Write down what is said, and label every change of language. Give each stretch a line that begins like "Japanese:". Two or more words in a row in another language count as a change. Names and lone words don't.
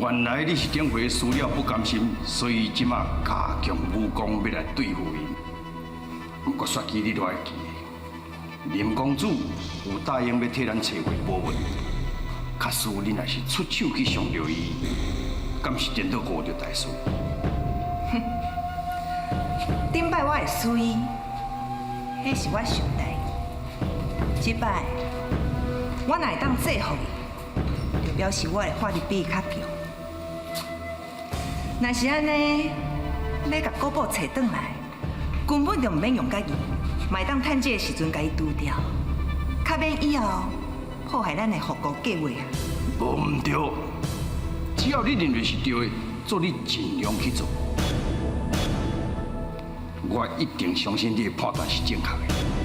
Min Nan Chinese: 原来你是顶回输了不甘心，所以即马加强武功要来对付伊。不过雪姬，你都爱记，林公主有答应要替咱找回宝物，假使你若是出手去伤着伊，敢是颠倒误着大事？哼，顶摆我会输伊，迄是我想待。即摆我若会当制服伊，就表示我的法律比伊较强。若是安尼，要甲古堡找转来，根本就唔免用甲伊，嘛会当趁这个时阵甲伊除掉，较免以后破坏咱的复国计划啊！无唔对，只要你认为是对的，做你尽量去做。我一定相信你的判断是正确的。